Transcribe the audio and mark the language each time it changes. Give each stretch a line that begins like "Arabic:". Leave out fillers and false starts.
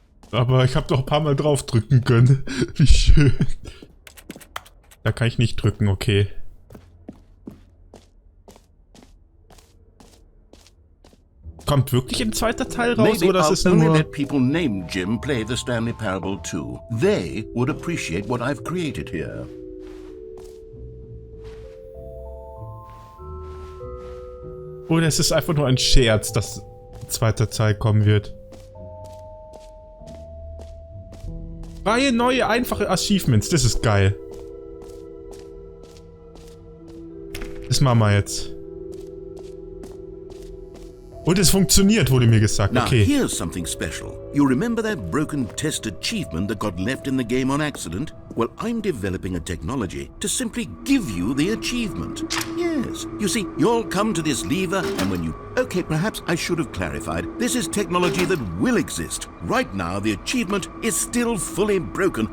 German: Aber ich habe doch ein paar Mal drauf drücken können. Wie schön. Da kann ich nicht drücken, okay. Kommt wirklich ein zweiter Teil raus,
English: Maybe
German: oder ist es
English: I'll only
German: nur...
English: let people named Jim play the Stanley Parable too. They would appreciate what I've created here.
German: Oder es ist einfach nur ein Scherz, dass ein zweiter Teil kommen wird. Freie, neue, einfache Achievements. Das ist geil. Das machen wir jetzt. Und es funktioniert, wurde mir gesagt.
English: Now, Okay. here's something special. You remember that broken test achievement that got left in the game on accident? Well, I'm developing a technology to simply give you the achievement. Yes. You see, you'll come to this lever, and when you... Okay, perhaps I should have clarified. This is technology that will exist. Right now, the achievement is still fully broken.